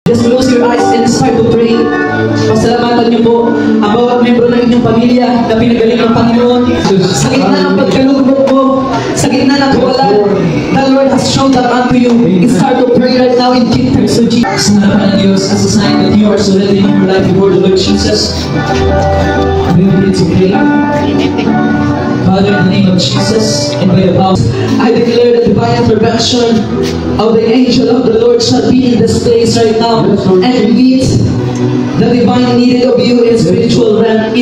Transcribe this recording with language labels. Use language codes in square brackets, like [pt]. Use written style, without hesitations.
[en] Just close your eyes and start to pray. [tl] Pasalamatan niyo po ang bawat membro ng inyong pamilya na pinagaling ng Panginoon. Sa gitna ng pagkalugmok mo, sa gitna ng kawalan, [en] the Lord has shown that unto you. Start to pray right now in terms of Jesus. [tl] Sa harapan ng Diyos, [en] as a sign that you are surrendering your life before the Lord Jesus, we need to pray. Father, in the name of Jesus, and by the power, I declare the divine intervention of the angel of the Lord shall be in this place right now and meet the divine need of you in spiritual realm.